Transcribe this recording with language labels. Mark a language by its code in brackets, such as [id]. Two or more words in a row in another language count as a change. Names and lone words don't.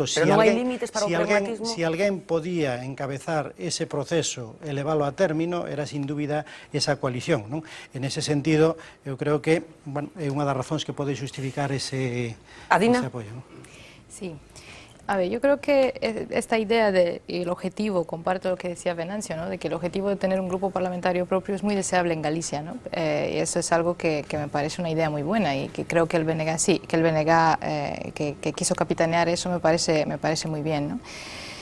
[gl] pero non hai límites para o pragmatismo? Si alguén podía encabezar ese proceso e leválo a término, era sin dúbida esa coalición, non? En ese sentido, eu creo que é unha das razóns que pode justificar ese apoio. [es] Sí. A ver, yo creo que esta idea el objetivo, comparto lo que decía Venancio, ¿no? De que el objetivo de tener un grupo parlamentario propio es muy deseable en Galicia, ¿no? Y eso es algo que me parece una idea muy buena y que creo que el BNG sí, que el BNG que quiso capitanear eso me parece muy bien, ¿no?